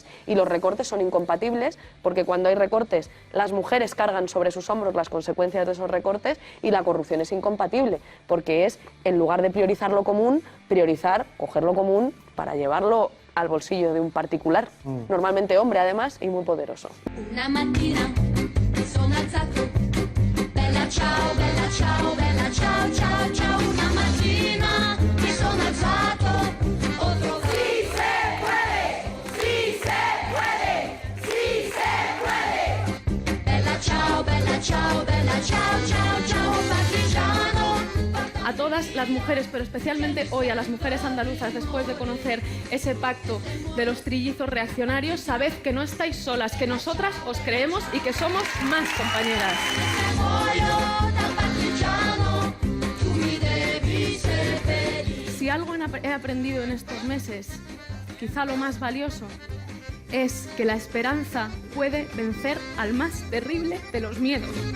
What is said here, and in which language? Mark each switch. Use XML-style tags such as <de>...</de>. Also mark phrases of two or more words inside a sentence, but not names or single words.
<es>Y los recortes son incompatibles porque cuando hay recortes las mujeres cargan sobre sus hombros las consecuencias de esos recortes y la corrupción es incompatible porque es, en lugar de priorizar lo común, coger lo común para llevarlo al bolsillo de un particular, normalmente hombre además y muy poderoso.</es> <it>Una mattina mi sono alzato, bella ciao, bella ciao, bella ciao, ciao, ciao. Una mattina mi sono alzato, ho trovato.</it> <es>Sí se puede, sí se puede, sí se puede.</es> <it>Bella ciao, bella ciao, bella ciao, ciao, ciao, partigiano.</it> <es>A todas las mujeres, pero especialmente hoy a las mujeres andaluzas, después de conocer ese pacto de los trillizos reaccionarios, sabed que no estáis solas, que nosotras os creemos y que somos más compañeras. Si algo he aprendido en estos meses, quizá lo más valioso, es que la esperanza puede vencer al más terrible de los miedos.</es>